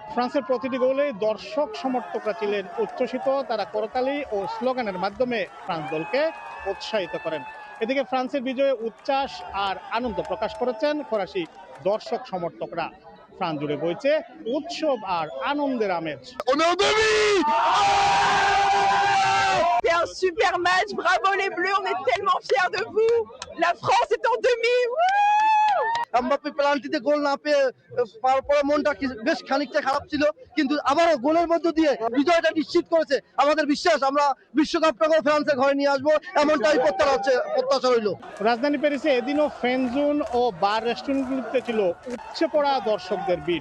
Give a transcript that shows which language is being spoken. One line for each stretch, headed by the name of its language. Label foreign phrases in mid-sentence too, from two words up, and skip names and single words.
Bangla: ফ্রান্সের প্রতিটি গোলে দর্শক সমর্থকরা ছিলেন উচ্ছ্বসিত। তারা করতালি ও স্লোগানের মাধ্যমে ফ্রান্স দলকে উৎসাহিত করেন। এদিকে ফ্রান্সের বিজয়ে উচ্ছ্বাস আর আনন্দ প্রকাশ করেছেন ফরাসি দর্শক সমর্থকরা। ফ্রান্স জুড়ে বইছে উৎসব আর আনন্দের আমেজ।
French: C'était un super match, bravo les Bleus, on est tellement fiers de vous. La France est en demi.
Bangla: এমবাপ্পে পেনাল্টিতে গোল না পেয়ে পাওয়ার পরে মনটা বেশ খানিকটা খারাপ ছিল, কিন্তু আবারও গোলের মধ্য দিয়ে বিজয়টা নিশ্চিত করেছে। আমাদের বিশ্বাস আমরা বিশ্বকাপটাকে ফ্রান্সের ঘরে নিয়ে আসবো, এমনটাই প্রত্যাশা রইল। রাজধানী প্যারিসে এদিনও ফ্যান জোন ও বার রেস্টুরেন্টগুলিতে ছিল উপচে পড়া দর্শকদের ভিড়।